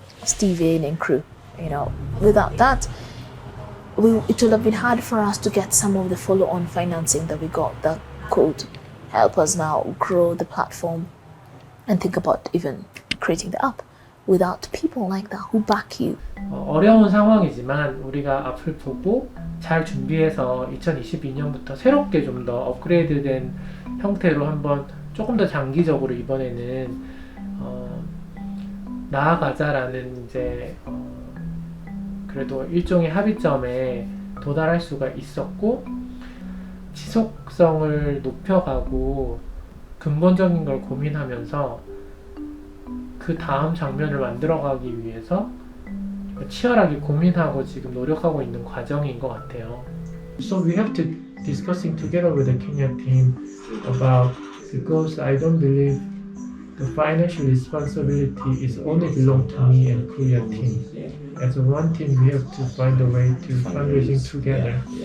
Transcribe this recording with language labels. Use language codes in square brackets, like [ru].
[en] Steven and crew, you know? Without that, it would have been hard for us to get some of the follow-on financing that we got that could help us now grow the platform and think about even creating the app without people like that who back you. [ko] 어려운 상황이지만 우리가 앞을 보고 잘 준비해서 2022년부터 새롭게 좀 더 업그레이드된 형태로 한번 조금 더 장기적으로 이번에는 나아가자라는 이제 그래도 일종의 합의점에 도달할 수가 있었고, 지속성을 높여가고 근본적인 걸 고민하면서 그 다음 장면을 만들어가기 위해서 치열하게 고민하고 지금 노력하고 있는 과정인 것 같아요. [en] So we have to discussing together with the Kenyan team about, because I don't believe the financial responsibility is only belong to me and Korea team. As one team, we have to find a way to fundraising together.